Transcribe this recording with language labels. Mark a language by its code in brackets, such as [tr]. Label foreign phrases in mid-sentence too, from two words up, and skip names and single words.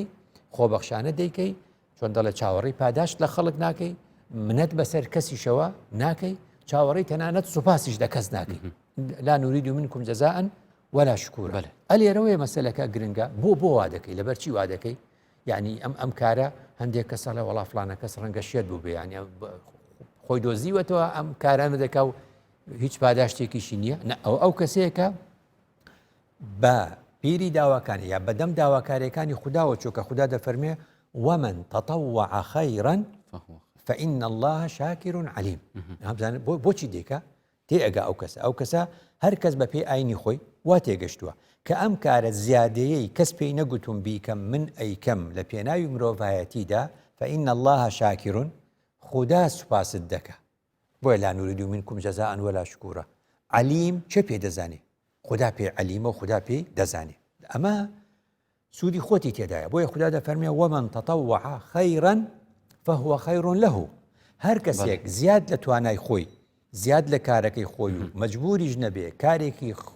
[ckb] خۆبەخشانە دەیکەی چۆن دەڵێ چاوەڕی پاداشت لە خەڵک ناکەی منەت بەسەر کەسیشەوە ناکەی چاوەڕی تەنانەت سوپاسیش لە کەس ناکەی [ar] لا نورید منکم جەزاء ولا شکورا [ckb] ئەلێرەوەی مەسەلەکە گرنگە بۆ وا دەکەی لەبەر چی وا دەکەی یعنی ئەم کارە هەندێک کەسە لە وڵا فلانە کەس ڕەنگە شێت بوو بێ یعنی خۆی دۆزیوەتەوە ئەم کارانە دەکا و هیچ پاداشتێکیشی نییە ئەو کەسەیەکە بە پیری داواکانی یا بەدەم داواکاریەکانی خودداوە چووکە خوددا دەفەرمێ [ar] ومن تطوع خيرا فإن الله شاكر عليم [ckb] بۆچی دیکە تێئەگا ئەو کەسە هەر کەس بە پێی ئاینی خۆی وا تێگەشتووە کە ئەم کارە زیادەیەی کەس پێی نەگوتم بیکەم من ئەیکەم لە پێناوی مرۆڤایەتیدا [ar] فإن الله شاكر [ckb] خوددا سوپاست دەکە بۆیە [ar] لا نورید منکم جەزاء ولا شکورا [ckb] علیم چه پێ دەزانێ خوددا پێ علیمە و خوددا پێی دەزانێ ئەمە سوودی خۆتی تێدایە بۆیە خوددا دەفەرمێ [ar] وەمن تەطەوع خەیرا فهو خەیر له [ckb] هەر کەسێک زیاد لە توانای خۆی زیاد لە کارەکەی خۆی و مەجبوریش نەبێ کارێکی